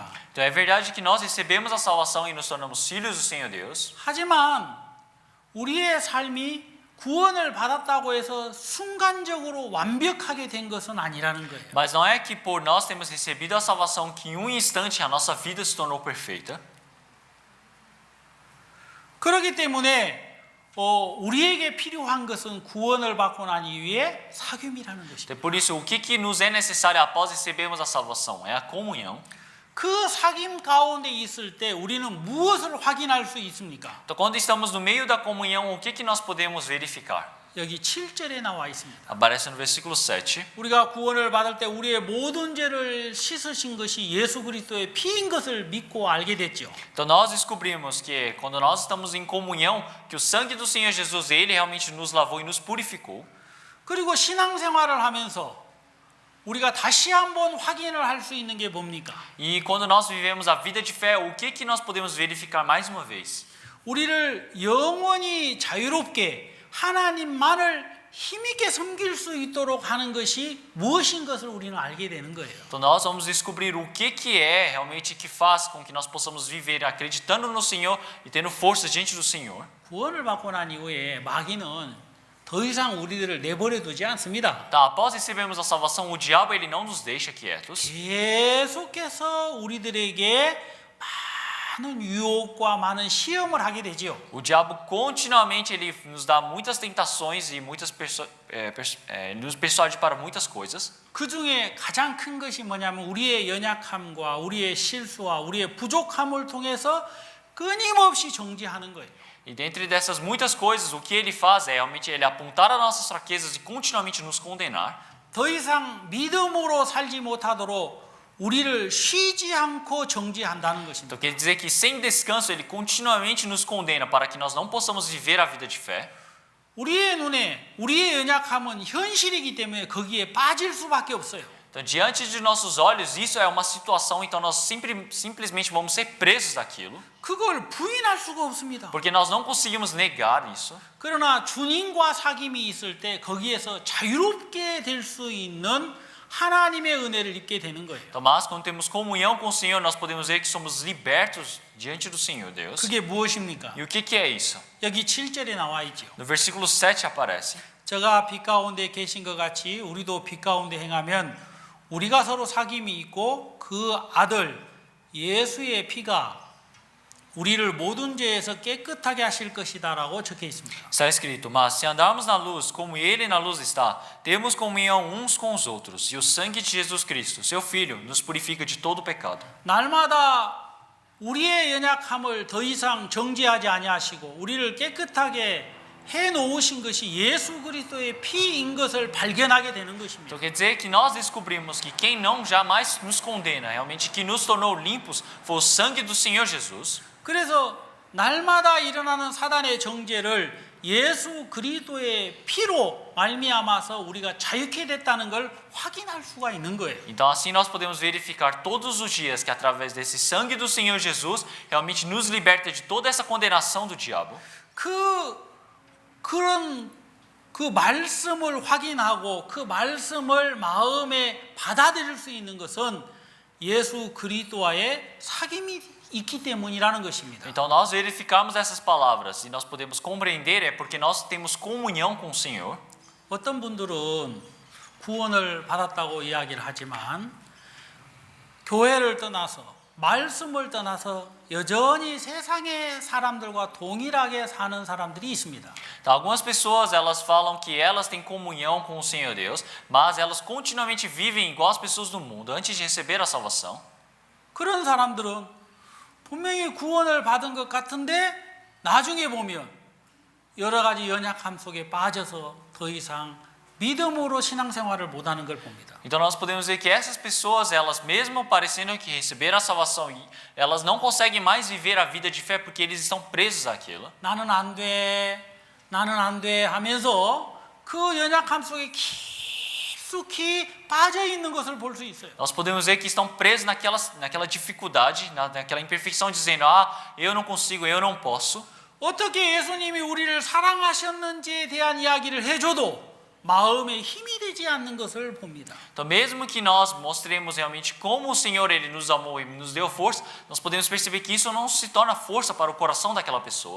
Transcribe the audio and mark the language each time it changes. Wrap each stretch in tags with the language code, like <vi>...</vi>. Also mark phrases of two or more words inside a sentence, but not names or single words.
<pt>Então é verdade que nós recebemos a salvação e nos tornamos filhos do Senhor Deus.</pt> <ko>하지만 우리의 삶이 구원을 받았다고 해서 순간적으로 완벽하게 된 것은 아니라는 거예요.</ko> <pt>Mas não é que por nós termos recebido a salvação que em um instante a nossa vida se tornou perfeita.</pt> <ko>그렇기 때문에 우리에게 필요한 것은 구원을 받고 난 이후에 사귐이라는 것입니다.</ko> <pt>Então, por isso, o que nos é necessário após recebermos a salvação? É a comunhão.</pt> <ko>그 사귐 가운데 있을 때 우리는 무엇을 확인할 수 있습니까?</ko> <pt>Então, quando estamos no meio da comunhão, o que nós podemos verificar?</pt> <ko>여기 7절에 나와 있습니다.</ko> <pt>Aparece no versículo 7.</pt> <ko>우리가 구원을 받을 때 우리의 모든 죄를 씻으신 것이 예수 그리스도의 피인 것을 믿고 알게 됐죠.</ko> <pt>Então nós descobrimos que quando nós estamos em comunhão, que o sangue do Senhor Jesus, ele realmente nos lavou e nos purificou.</pt> <ko>그리고 신앙생활을 하면서 우리가 다시 한번 확인을 할 수 있는 게 뭡니까?</ko> <pt>E quando nós vivemos a vida de fé, o que nós podemos verificar mais uma vez?</pt> <ko>우리를 영원히 자유롭게 하나님만을 힘있게 섬길 수 있도록 하는 것이 무엇인 것을 우리는 알게 되는 거예요.</ko> <pt>Então nós vamos descobrir o que é realmente que faz com que nós possamos viver acreditando no Senhor e tendo força diante do Senhor.</pt> <ko>구원을 받고 난 이후에 마귀는 더 이상 우리들을 내버려 두지 않습니다.</ko> <pt>Então, após recebermos a salvação, o diabo ele não nos deixa quietos.</pt> <ko>계속해서 우리들에게 많은 유혹과 많은 시험을 하게 되지요.</ko> <pt>O diabo continuamente ele nos dá muitas tentações e nos persuade para muitas coisas.</pt> <ko>그 중에 가장 큰 것이 뭐냐면 우리의 연약함과 우리의 실수와 우리의 부족함을 통해서 끊임없이 정죄하는 거예요.</ko> <pt>E dentre dessas muitas coisas, o que ele faz é realmente ele apontar as nossas fraquezas e continuamente nos condenar.</pt> <ko>더 이상 믿음으로 살지 못하도록 우리를 쉬지 않고 정죄한다는 것입니다.</ko> <pt>Então quer dizer que sem descanso ele continuamente nos condena para que nós não possamos viver a vida de fé.</pt> <ko>우리의 눈에 우리의 연약함은 현실이기 때문에 거기에 빠질 수밖에 없어요.</ko> <pt>Então diante de nossos olhos isso é uma situação, então nós simplesmente vamos ser presos daquilo.</pt> <ko>그걸 부인할 수가 없습니다.</ko> <pt>Porque nós não conseguimos negar isso.</pt> <ko>그러나 주님과 사귐이 있을 때 거기에서 자유롭게 될 수 있는 하나님의 은혜를 입게 되는 거예요.</ko> <pt>Então, mas quando temos comunhão com o Senhor, nós podemos ver que somos libertos diante do Senhor Deus.</pt> <ko>그게 무엇입니까?</ko> <pt>E o que é isso?</pt> <ko>여기 7절에 나와 있죠.</ko> <pt>No versículo 7 aparece:</pt> <ko>저가 빛 가운데 계신 것 같이 우리도 빛 가운데 행하면 우리가 서로 사귐이 있고 그 아들 예수의 피가 우리를 모든 죄에서 깨끗하게 하실 것이다라고 적혀 있습니다.</ko> <pt>Está escrito: mas se andarmos na luz, como Ele na luz está, temos comunhão uns com os outros, e o sangue de Jesus Cristo, seu Filho, nos purifica de todo pecado.</pt> <ko>날마다 우리의 연약함을 더 이상 정죄하지 아니하시고 우리를 깨끗하게 해 놓으신 것이 예수 그리스도의 피인 것을 발견하게 되는 것입니다.</ko> <pt>Então quer dizer que nós descobrimos que quem não jamais nos condena, realmente que nos tornou limpos, foi o sangue do Senhor Jesus.</pt> <ko>그래서 날마다 일어나는 사단의 정죄를 예수 그리스도의 피로 말미암아서 우리가 자유케 됐다는 걸 확인할 수가 있는 거예요.</ko> <pt>Então assim nós podemos verificar todos os dias que através desse sangue do Senhor Jesus realmente nos liberta de toda essa condenação do diabo.</pt> <ko>그 말씀을 확인하고 그 말씀을 마음에 받아들일 수 있는 것은 예수 그리스도와의 사귐이 있기 때문이라는 것입니다.</ko> <pt>Então nós verificamos essas palavras e nós podemos compreender é porque nós temos comunhão com o Senhor.</pt> <ko>어떤 분들은 구원을 받았다고 이야기를 하지만 교회를 떠나서 말씀을 떠나서 여전히 세상의 사람들과 동일하게 사는 사람들이 있습니다.</ko> <pt>Então, algumas pessoas elas falam que elas têm comunhão com o Senhor Deus, mas elas continuamente vivem igual as pessoas do mundo antes de receber a salvação.</pt> <ko>그런 사람들은 분명히 구원을 받은 것 같은데 나중에 보면 여러 가지 연약함 속에 빠져서 더 이상 믿음으로 신앙생활을 못하는 걸 봅니다.</ko> <pt>Então nós podemos ver que essas pessoas, elas mesmo parecendo que receberam a salvação, elas não conseguem mais viver a vida de fé porque eles estão presos àquilo.</pt> <ko>나는 안 돼 하면서 그 연약함 속에 깊숙이 빠져 있는 것을 볼 수 있어요.</ko> <pt>Nós podemos ver que estão presos naquela dificuldade, naquela imperfeição, dizendo: eu não consigo, eu não posso.</pt> <ko>어떻게 예수님이 우리를 사랑하셨는지에 대한 이야기를 해줘도 마음에 힘이 되지 않는 것을 봅니다.</ko> <pt>Então, mesmo que nós mostremos realmente como o Senhor ele nos amou e nos deu força, nós podemos perceber que isso não se torna força para o coração daquela pessoa.</pt>